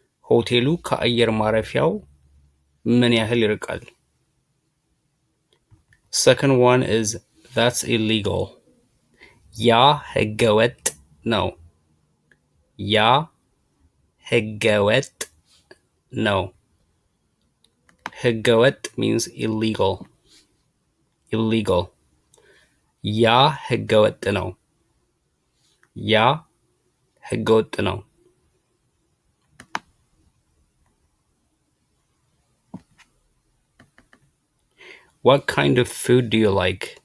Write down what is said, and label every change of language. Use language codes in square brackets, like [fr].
[am] ሆቴሉ ከአየር ማረፊያው ምን ያህል ይርቃል? [en] Second one is, that's illegal. [am] ያ ህገወጥ ነው። ያ ህገወጥ ነው። ህገወጥ [en] means illegal. [am] ያ ህገወጥ ነው። ያ ህገወጥ ነው። [en] What kind of food do you like?